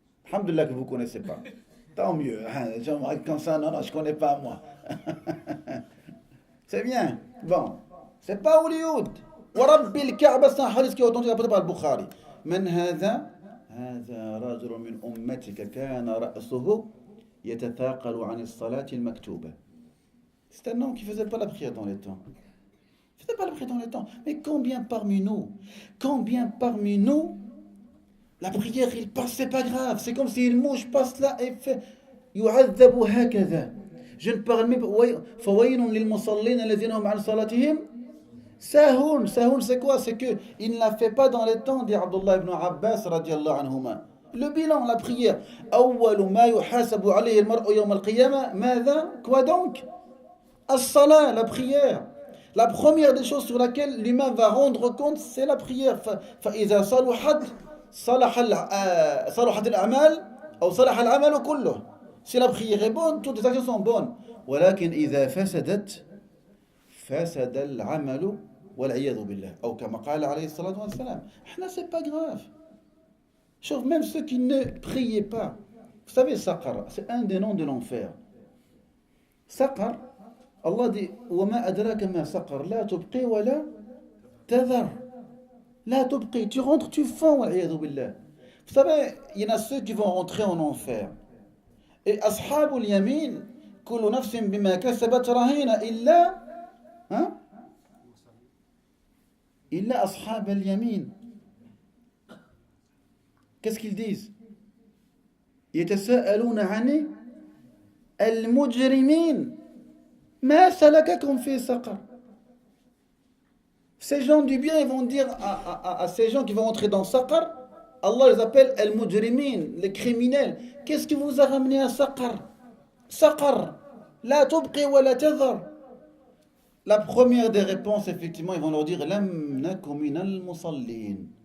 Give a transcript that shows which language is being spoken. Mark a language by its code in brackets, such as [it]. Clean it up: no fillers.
[fr] Alhamdulillah que vous connaissez pas. Tant mieux. Hein. J'aimerais comme ça, non, je connais pas, moi. C'est bien. Bon. C'est pas Hollywood. [ar] ورب الكعبة, [fr] c'est un hadith qui est authentique par le Bukhari. [ar] من هذا هذا رجل من أمتك كان رأسه يتثاقل عن الصلاة المكتوبة. [fr] C'est un homme qui ne faisait pas la prière dans les temps. Il ne faisait pas la prière dans les temps. Mais combien parmi nous, la prière, il passe, c'est pas grave. C'est comme si une mouche passe là et fait [ar] يعذب هكذا. [fr] Je ne parle même pas. [ar] فويل للمصلين الذين هم عن صلاتهم ساهون. [fr] ساهون, c'est quoi? C'est que il ne la fait pas dans les temps, dit Abdullah ibn Abbas radiyallahu anhuma. Le bilan, la prière. [ar] أول ما يحاسب عليه المرء يوم القيامة ماذا? [fr] Quoi donc? As-salat, la prière. La première des choses sur laquelle l'humain va rendre compte, c'est la prière. [ar] فإذا صلحت الأعمال أو صلح العمل كله. [fr] Si la prière est bonne, toutes les actions sont bonnes. [ar] ولكن إذا فسدت فسد العمل والعياذ بالله. أو كما قال عليه الصلاة والسلام. [fr] احنا c'est pas grave. Sauf même ceux qui ne priaient pas. Vous savez, Saqar, c'est un des noms de l'enfer. Saqar, Allah dit [ar] وما أدراك ما سقر لا تبقي ولا تذر. لا تبقي, [fr] tu rentres, tu fonds, [ar] والعياذ بالله. [fr] Vous savez, il y en a ceux qui vont rentrer en enfer. [ar] Et أصحاب اليمين كل نفس بما كسبت رهينة إلا إلا أصحاب اليمين. [fr] Qu'est-ce qu'ils disent? [ar] يتساءلون عن المجرمين ما سلككم في سقر. [fr] Ces gens du bien, ils vont dire à ces gens qui vont entrer dans Saqar, Allah les appelle al-mujrimin, les criminels. Qu'est-ce qui vous a ramené à Saqar? Saqar, [ar] la tubqi wa la tadhar. [fr] La première des réponses, effectivement, ils vont leur dire [ar] lam naku minal musallin.